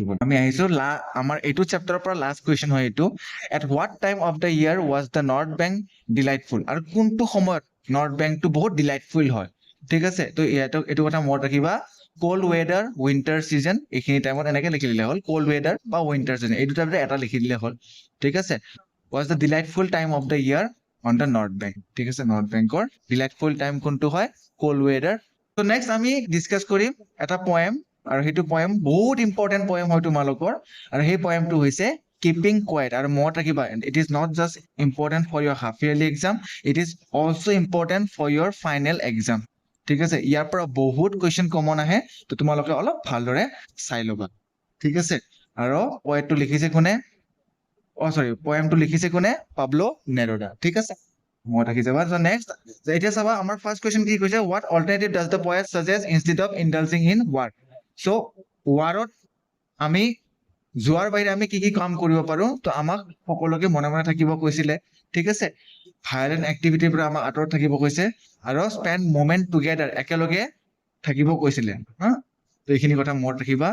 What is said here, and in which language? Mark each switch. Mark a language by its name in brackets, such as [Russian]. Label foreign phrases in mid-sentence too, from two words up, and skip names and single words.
[Assamese] আমি আহিছো আমাৰ এইটো চেপ্টাৰৰ পৰা [English] last question [Assamese] হয় এইটো, [English] at what time of the year was the north bank delightful. [Assamese] আৰু কোনটো সময়ত নৰ্থ বেংকটো বহুত ডিলাইটফুল হয়, ঠিক আছে। তো এইটো কথা মনত ৰাখিবা, [English] cold weather winter season, [Assamese] এইখিনি টাইমত এনেকে লিখি দিলে হ'ল, [English] cold weather [Assamese] বা [English] winter season, [Assamese] এই দুটাৰ ভিতৰত এটা লিখি দিলে হ'ল, ঠিক আছে। [English] was the delightful time of the year on the north bank, [Assamese] ঠিক আছে। নৰ্থ বেংকৰ [English] delightful time [Assamese] কোনটো হয়, [English] cold weather. [Assamese] তো নেক্সট আমি ডিছকাছ কৰিম এটা পয়েম, আৰু সেইটো পয়েম বহুত [English] important poem [Assamese] হয় তোমালোকৰ, আৰু সেই পয়েমটো হৈছে [English] keeping quiet [Assamese] আৰু মনত ৰাখিবা [English] it is not just important for your half yearly exam, it is also important for your final exam. [Assamese] ঠিক আছে, ইয়াৰ পৰা বহুত কুৱেশ্যন কমন আহে, তো তোমালোকে অলপ ভালদৰে চাই ল'বা। ঠিক আছে, আৰু পয়েমটো লিখিছে কোনে? পয়েমটো লিখিছে কোনে? পাব্লো নেৰুদা। ঠিক আছে, মনত ৰাখি যাবা। চ' নেক্সট এতিয়া চাবা আমাৰ [English] first question [Assamese] কি কৈছে, [English] what alternative does the poet suggest instead of indulging in war? [Assamese] চ' ৱাৰত আমি যোৱাৰ বাহিৰে আমি কি কি কাম কৰিব পাৰো, তো আমাক সকলোকে মনে মনে থাকিব কৈছিলে। ঠিক আছে, ভায়োলেণ্ট এক্টিভিটিৰ পৰা আমাক আঁতৰত থাকিব কৈছে, আৰু [English] spend moment together, [Assamese] একেলগে থাকিব কৈছিলে। হা, তো এইখিনি কথা মনত ৰাখিবা।